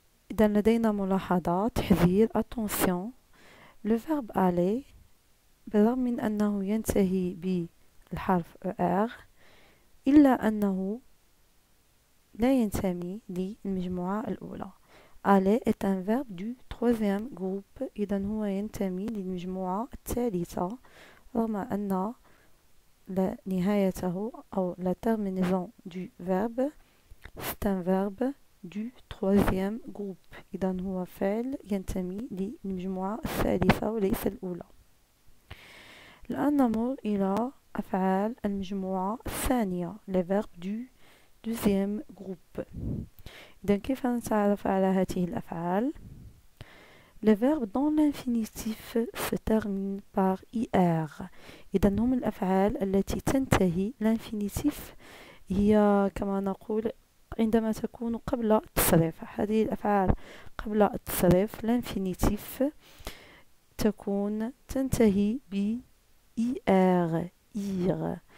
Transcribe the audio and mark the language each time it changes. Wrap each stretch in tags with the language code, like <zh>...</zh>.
<ar>إذا لدينا ملاحظة تحذير attention. le verbe aller بالرغم من أنه ينتهي بالحرف er إلا أنه لا ينتمي للمجموعة الأولى.</ar> <fr>aller est un verbe du troisième groupe. إذا هو ينتمي للمجموعة الثالثة رغم أن نهايته أو la terminaison du verbe c'est un verbe du troisième groupe.</fr> <ar>إذا هو فعل ينتمي للمجموعة الثالثة وليس الأولى. الآن نمر إلى أفعال المجموعة الثانية les verbes du deuxième groupe.</ar> <fr>إذا كيف نتعرف على هذه الأفعال؟ les verbes dont l'infinitif se termine par ir.</fr> <ar>إذا هم الأفعال التي تنتهي l'infinitif هي كما نقول عندما تكون قبل التصريف. هذه الأفعال قبل التصريف l'infinitif تنتهي ب ir ir.</ar>